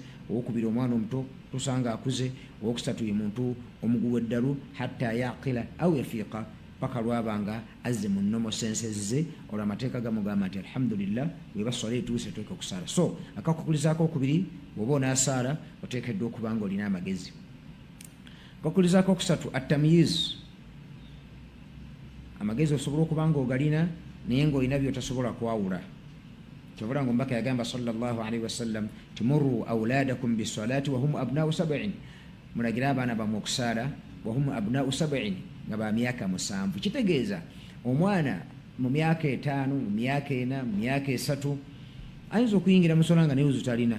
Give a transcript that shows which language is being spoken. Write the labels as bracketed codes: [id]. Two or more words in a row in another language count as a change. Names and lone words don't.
[lg] Owokubiri omwana omuto tusanga akuze. Owokusatu ye muntu omuguwa eddalu [ar] حتى يعقل أو يفيق [lg] paka lwabanga azze mu nnomo sensezze olwo amateeka gamugamba nti alhamdulillah bweba sola etuuse toeka okusaala. So akakukulizaako okubiri bw'oba onaasaala oteekeddwa okuba nga olina amagezi. Akakukulizaako okusatu at-tamyiz. Amagezi osobola okuba nga ogalina naye ng'olina by'otasobola kwawula. Kyobula ng'omubaka yagamba [ar] صلى الله عليه وسلم مروا أولادكم بالصلاة وهم أبناء 7. [lg] Mulagira abaana bammwe okusaala [ar] وهم أبناء 7 [lg] nga ba myaka 7. Kitegeeza omwana mu myaka 5 mu myaka 4 mu myaka 3 ayinza okuyingira mu sola nga naye uzu talina.